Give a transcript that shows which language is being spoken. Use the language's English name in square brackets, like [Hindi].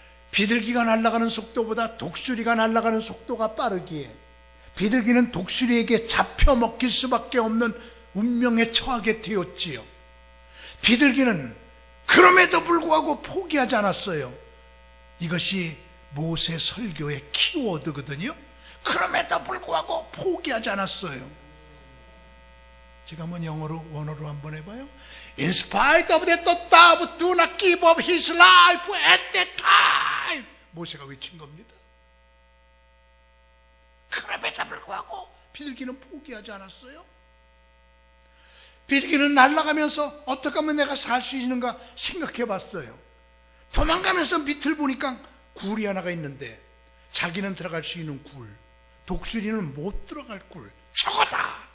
[Korean] 비둘기가 날아가는 속도보다 독수리가 날아가는 속도가 빠르기에 비둘기는 독수리에게 잡혀먹힐 수밖에 없는 운명에 처하게 되었지요. 비둘기는 그럼에도 불구하고 포기하지 않았어요. 이것이 모세 설교의 키워드거든요. 그럼에도 불구하고 포기하지 않았어요. 제가 한번 영어로, 원어로 한번 해봐요. [English] In spite of that, the dove do not give up his life at that time. [Korean] 모세가 외친 겁니다. 그럼에도 불구하고 비둘기는 포기하지 않았어요. 비둘기는 날아가면서 어떻게 하면 내가 살 수 있는가 생각해 봤어요. 도망가면서 밑을 보니까 굴이 하나가 있는데 자기는 들어갈 수 있는 굴, 독수리는 못 들어갈 굴, 저거다!